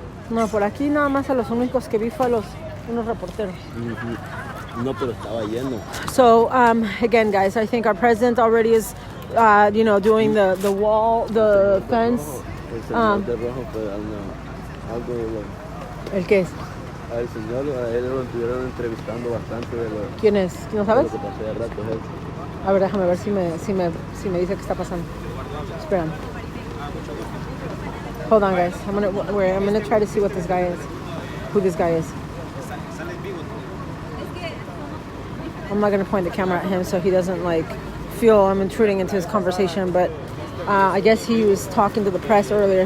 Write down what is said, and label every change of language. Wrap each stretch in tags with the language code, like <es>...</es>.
<es>No, por aquí nada más a los únicos que vi fue a unos reporteros. No, pero estaba lleno.</es> <en>So again, guys, I think our president already is, doing the wall, the fence.</en> <es>De rojo, pero algo de lo... ¿El qué es? Al señor, a él lo estuvieron entrevistando bastante de lo... ¿Quién es? ¿No sabes? De lo que pasó de rato, él. A ver, déjame ver si me dice qué está pasando. Espera.</es> <en>Hold on, guys. I'm gonna try to see what this guy is. Who this guy is. I'm not gonna point the camera at him so he doesn't feel I'm intruding into his conversation, but I guess he was talking to the press earlier.</en>